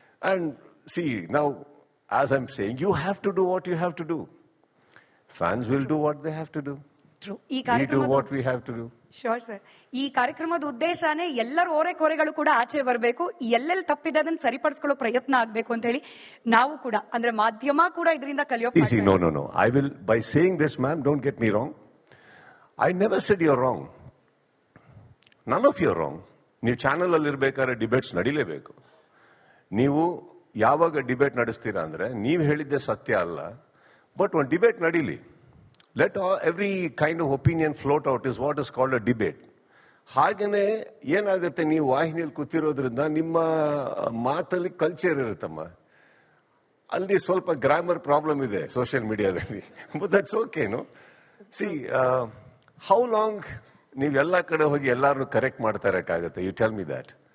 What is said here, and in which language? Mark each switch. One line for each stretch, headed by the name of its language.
English: And see ನಾವು, as I am saying, you have to do what you have to do. Fans will do what they have to do. We do what we have to do. Sure sir.
Kannada: ಈ ಕಾರ್ಯಕ್ರಮದ ಉದ್ದೇಶನೇ ಎಲ್ಲರ ಓರೆಕೋರೆಗಳು ಕೂಡ ಆಚೆ ಬರಬೇಕು, ಎಲ್ಲೆಲ್ಲಿ ತಪ್ಪಿದೆ ಅದನ್ನ ಸರಿಪಡಿಸ್ಕೊಳ್ಳೋ ಪ್ರಯತ್ನ ಆಗ್ಬೇಕು ಅಂತ ಹೇಳಿ ನಾವು ಕೂಡ, ಅಂದ್ರೆ ಮಾಧ್ಯಮ ಕೂಡ ಇದರಿಂದ ಕಲಿಯೋಕೆ.
English: No. I will, by saying this, ma'am, don't get me wrong. I never said you're wrong. None of you are wrong.
Kannada: ನೀವು ಚಾನಲ್ ಅಲ್ಲಿ ಇರ್ಬೇಕಾದ್ರೆ ಡಿಬೇಟ್ಸ್ ನಡೀಲೇಬೇಕು. ನೀವು ಯಾವಾಗ ಡಿಬೇಟ್ ನಡೆಸ್ತೀರಾ ಅಂದ್ರೆ, ನೀವು ಹೇಳಿದ್ದೆ ಸತ್ಯ ಅಲ್ಲ, ಬಟ್ ಒಂದು ಡಿಬೇಟ್ ನಡೀಲಿ.
English: Let every kind of opinion float out is what is called a debate.
Kannada: ಹಾಗೇನೆ ಏನಾಗುತ್ತೆ, ನೀವು ವಾಹಿನಿಯಲ್ಲಿ ಕೂತಿರೋದ್ರಿಂದ ನಿಮ್ಮ ಮಾತಲ್ಲಿ ಕಲ್ಚರ್ ಇರುತ್ತಮ್ಮ. ಅಲ್ಲಿ ಸ್ವಲ್ಪ ಗ್ರಾಮರ್ ಪ್ರಾಬ್ಲಮ್ ಇದೆ ಸೋಷಿಯಲ್ ಮೀಡಿಯಾದಲ್ಲಿ,
English: But that's okay. No see, how long
Kannada: ನೀವೆಲ್ಲ ಕಡೆ ಹೋಗಿ ಎಲ್ಲಾರನ್ನು ಕರೆಕ್ಟ್ ಮಾಡ್ತಾ ಇರಕ್ಕಾಗತ್ತೆ?
English: You tell me that.